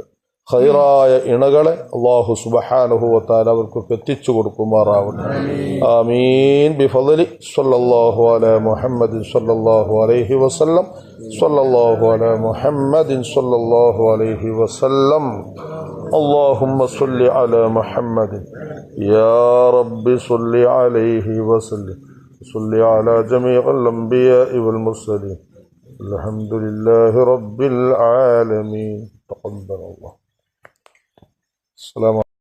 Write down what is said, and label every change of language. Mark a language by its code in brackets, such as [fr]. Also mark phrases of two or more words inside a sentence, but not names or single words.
[ml] ഖൈറായ ഇണകളെ [ar] الله سبحانه وتعالى [ml] അവർക്കൊക്കെ എത്തിച്ചു കൊടുക്കുമാറാവട്ടെ. ആമീൻ. [ar] بفضل صلى الله على محمد صلى الله عليه وسلم. صلى الله على محمد صلى الله عليه وسلم. اللهم صل على محمد يا رب صل عليه وسلم. صل على جميع الأنبياء والمرسلين. الحمد لله رب العالمين. تقبل الله. السلام